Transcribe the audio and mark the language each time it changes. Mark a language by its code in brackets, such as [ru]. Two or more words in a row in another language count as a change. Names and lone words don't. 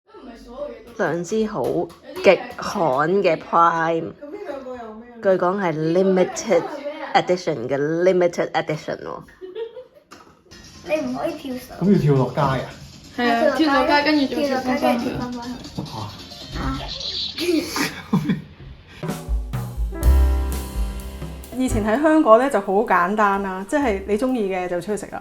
[yue] 非常之好極罕嘅 Prime，據講係 [en] limited edition [yue] 嘅 [en] limited edition [yue] 喎。你唔可以跳上。咁要跳落街啊？係啊，跳落街跟住再跳翻翻去。以前喺香港咧就好簡單啦，即係你中意嘅就出去食啦。